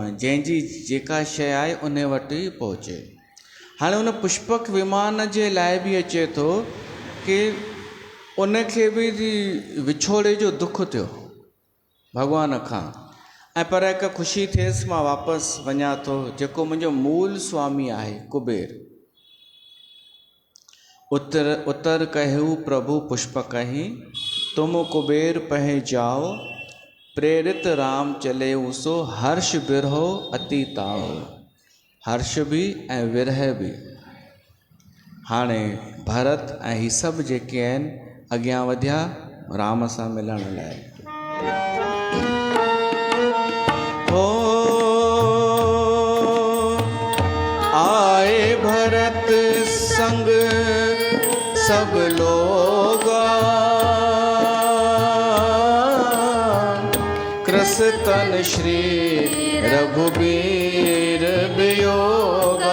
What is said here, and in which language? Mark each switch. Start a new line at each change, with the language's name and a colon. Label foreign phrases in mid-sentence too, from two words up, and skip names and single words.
Sindhi: जंहिंजी जेका शइ आहे उन वटि ई पहुचे। हाणे उन पुष्पक विमान जे लाइ बि अचे थो कि उनखे बि विछोड़े जो दुख थियो भगवान खां, ऐं पर हिकु ख़ुशी थिएसि मां वापसि वञा थो जेको मुंहिंजो मूल स्वामी आहे कुबेर।
Awadhi: उतर कहू प्रभु पुष्पकहि, तुम कुबेर पहे जाओ। प्रेरित राम चले सो, हर्ष बिरहो अति ताओ।
Sindhi: हर्ष भी ऐं विरह भी। हाणे भरत ऐं ही सभु जेके आहिनि अॻियां वधिया राम सां मिलण लाइ।
Awadhi: ओ आए भरत संग सब लोगा, कृष्ण श्री रघुबीर वियोगा।